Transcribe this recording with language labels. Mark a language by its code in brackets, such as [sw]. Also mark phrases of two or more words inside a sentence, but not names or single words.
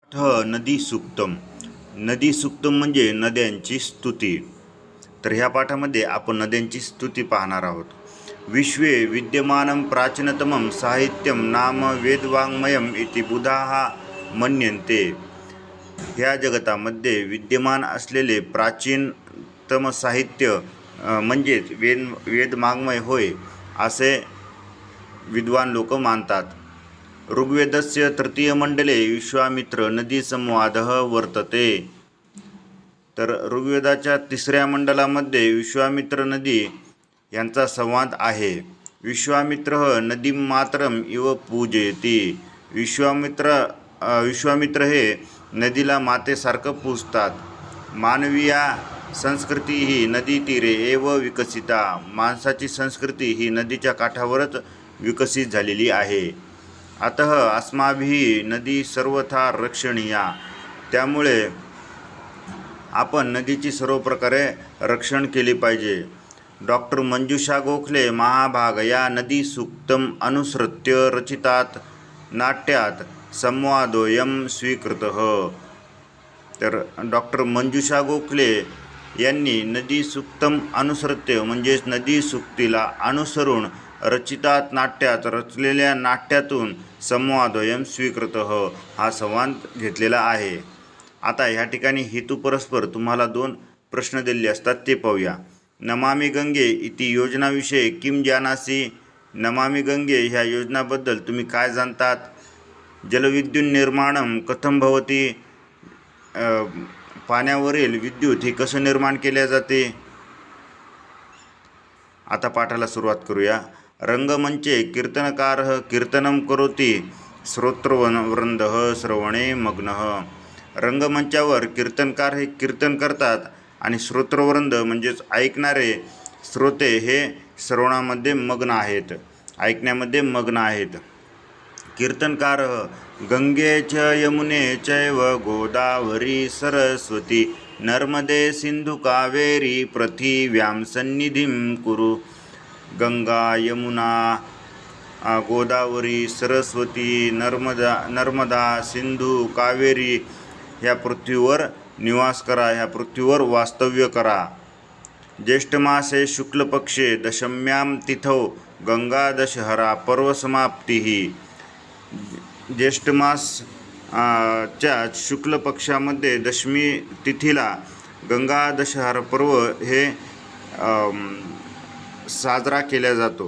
[sa] नदी सूक्तम. [mr] नदी सूक्तम म्हणजे नद्यांची स्तुती. तर ह्या पाठामध्ये आपण नद्यांची स्तुती पाहणार आहोत. [sa] विश्वे विद्यमानं प्राचीनतमं साहित्यं नाम वेदवाङ्मयम् इति बुधाः मन्यन्ते. [mr] ह्या जगतामध्ये विद्यमान असलेले प्राचीनतम साहित्य म्हणजेच वेदवाङ्मय होय असे विद्वान लोक मानतात. [sa] ऋग्वेदस्य तृतीयमंडले विश्वामित्र नदी संवादः वर्तते. [mr] तर ऋग्वेदाच्या तिसऱ्या मंडलामध्ये विश्वामित्र नदी यांचा संवाद आहे. [sa] विश्वामित्र नदीमातरम इव पूजयति. [mr] विश्वामित्र हे नदीला मातेसारखं पूजतात. [sa] मानवीया संस्कृती ही नदी तीरे एव विकसिता. [mr] माणसाची संस्कृती ही नदीच्या काठावरच विकसित झालेली आहे. [sa] अतः अस्माभिः नदी सर्वथा रक्षणीया. [mr] त्यामुळे आपण नदीची सर्व प्रकारे रक्षण केले पाहिजे. [sa] डॉक्टर मंजुषा गोखले महाभाग या नदी सूक्तम अनुसृत्य रचितात नाट्यात संवादोयम स्वीकृतः. [mr] तर डॉक्टर मंजुषा गोखले यांनी [sa] नदी सूक्तम अनुसृत्य [mr] म्हणजेच नदी सूक्तीला अनुसरून [sa] रचितात नाट्यात [mr] रचलेल्या नाट्यातून [sa] संवादोयम स्वीकृतः [mr] हा संवाद घेतलेला आहे. आता ह्या ठिकाणी हेतू परस्पर तुम्हाला 2 प्रश्न दिलेले असतात ते पाहूया. [sa] नमामि गंगे इति योजनाविषयी किम जानासि. [mr] नमामि गंगे ह्या योजनाबद्दल तुम्ही काय जाणतात. [sa] जलविद्युत निर्माणम कथम भवती. [mr] पाण्यावरील विद्युत हे कसं निर्माण केले जाते. आता पाठाला सुरुवात करूया. [sa] रंगमंचे कीर्तनकारः कीर्तनं करोति श्रोत्रवृंदः श्रवणे मग्नः. [mr] रंगमंचावर कीर्तनकार हे कीर्तन करतात आणि श्रोत्रवृंद म्हणजेच ऐकणारे श्रोते हे श्रवणामध्ये मग्न आहेत, ऐकण्यामध्ये मग्न आहेत. [sa] कीर्तनकार गंगे च यमुने चैव गोदावरी सरस्वती नर्मदे सिंधु कावेरी पृथिव्यां सन्निधिं कुरु. [mr] गंगा, यमुना, गोदावरी, सरस्वती, नर्मदा, सिंधू, कावेरी ह्या पृथ्वीवर निवास करा, ह्या पृथ्वीवर वास्तव्य करा. [sa] ज्येष्ठमासे शुक्लपक्षे दशम्यां तिथौ गंगा दशहरा पर्वसमाप्तिः. [mr] ज्येष्ठमास च्या शुक्ल पक्षामध्ये दशमी तिथीला गंगा दशहरा पर्व हे साजरा केला जातो.